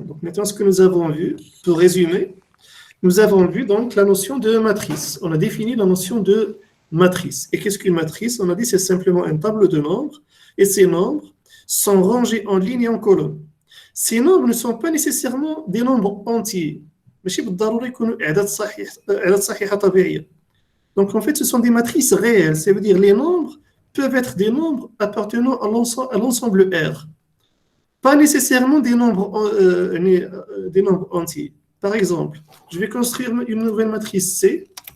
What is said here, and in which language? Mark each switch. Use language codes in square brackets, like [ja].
[fr] Donc maintenant, ce que nous avons vu, pour résumer, nous avons vu donc la notion de matrice. On a défini la notion de matrice. Et qu'est-ce qu'une matrice? On a dit c'est simplement un tableau de nombres et ces nombres sont rangés en ligne et en colonne. Ces nombres ne sont pas nécessairement des nombres entiers. [ar] ماشي بالضرورة يكونوا أعداد صحيحة طبيعية. [fr] Donc en fait, ce sont des matrices réelles. Ça veut dire les nombres peuvent être des nombres appartenant à l'ensemble R. Pas nécessairement des nombres entiers. Par exemple, je vais construire une nouvelle matrice C.